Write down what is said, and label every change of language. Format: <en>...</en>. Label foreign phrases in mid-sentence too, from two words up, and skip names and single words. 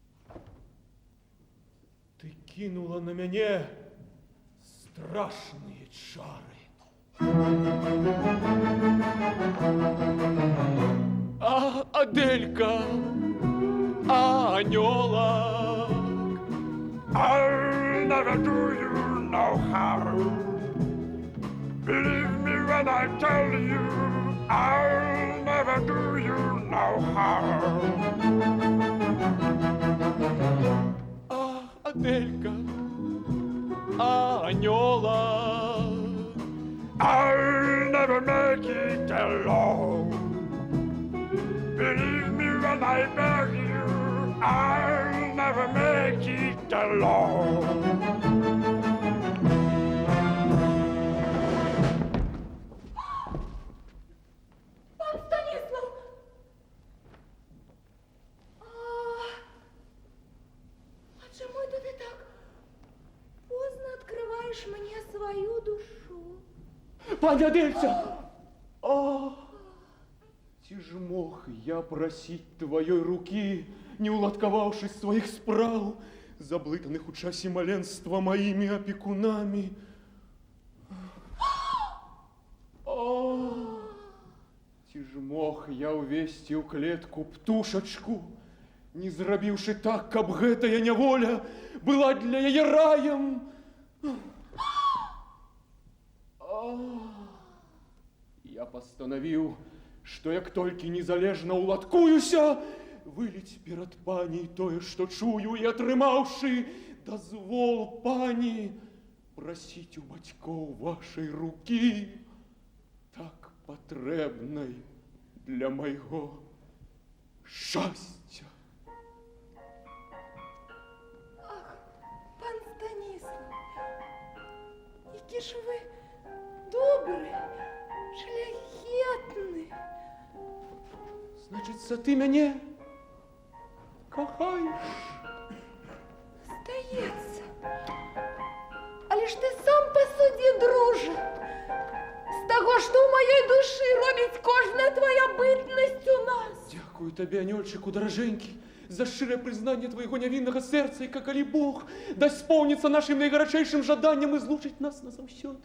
<be>Ты накинула на мяне страшные чары. А Аделька, а Анёлок,</be> <en>I'll never do you no harm. Believe me when I tell you, I'll never do you no harm.</en> <be>а Аделька, а Анёлок,</be> <en>I'll never make it alone. Believe me when I beg you, I'll never make it alone.</en> <be>Пан Станислав!</be> <ru>А чему это ты так поздно открываешь мне свою душу?</ru> <be>пані Адельця, ці ж мог я просить твоей руки, не уладковавшись своих справ, заблытанных у часе маленства моими опекунами. Ці ж мог я увести у клетку птушечку, не зрабіўшы так, каб гэтая няволя была для яе раем. Я постановил, что як толькі незалежна уладкуюся, вылить перад паней тое, што чую, і атрымаўшы дазвол пані просить у бацькоў вашай руки, так патрэбнай для майго шчасця. Ах, пан Станислав,</be> <uk>які ж ви добрий, шляхетний.</uk> <be>Значыцца, ты мяне кахаеш?</be> <uk>Здається. Але ж ти сам посуді, друже. З того, що в моїй душі робить кожна твоя битність у нас.</uk> <be>Дякую табе, Анёльчыку, даражэнькі, за шчырае прызнанне твайго нявіннага сэрца, і калі Бог дасть споўніцца нашым найгарачэйшым жаданнем і злучыць нас назаўсёды.</be>